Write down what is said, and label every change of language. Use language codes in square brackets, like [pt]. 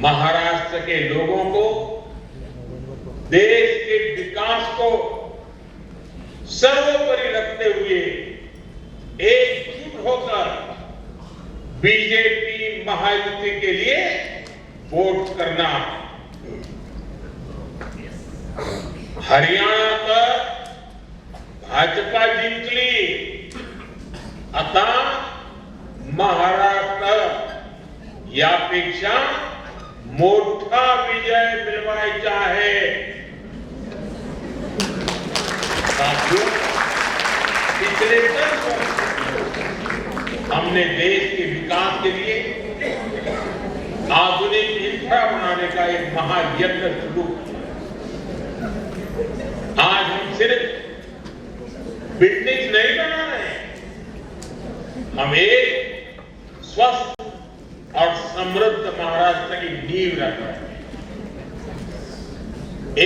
[hi] महाराष्ट्र के लोगों को देश के विकास को सर्वोपरि रखते हुए एकजुट होकर बीजेपी महायुति के लिए वोट करना। [mr] हरियाणा पर भाजपा जिंकली, आता महाराष्ट्र यापेक्षा मोठा विजय मिळवायचा आहे। [hi] साथियों, पिछले 10 वर्ष हमने देश के विकास के लिए आधुनिक इंफ्रा बनाने का एक महायज्ञ शुरू किया। आज हम सिर्फ बिल्डिंग नहीं बना रहे, हम एक स्वस्थ और समृद्ध महाराष्ट्र की नींव रख रहे हैं।